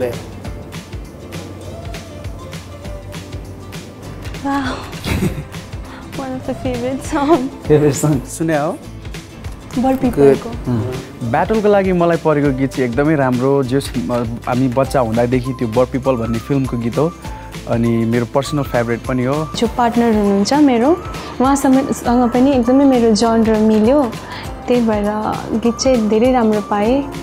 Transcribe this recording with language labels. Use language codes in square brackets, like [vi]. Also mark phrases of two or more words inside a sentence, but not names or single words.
[en] Wow, one of the favorite songs. Favorite song? [ne] सुने हो? Bird People को. ब्याटलको लागि मलाई परेको गीत चाहिँ एकदमै राम्रो जस हामी बच्चा हुँदादेखि त्यो बर्ड पिपल भन्ने फिल्मको गीत हो अनि मेरो [en] personal favorite [ne] पनि हो जो पार्टनर हुनुहुन्छ मेरो उहाँसँग पनि एकदमै मेरो जनर मिल्यो त्यही भएर गीत चाहिँ धेरै राम्रो पाएँ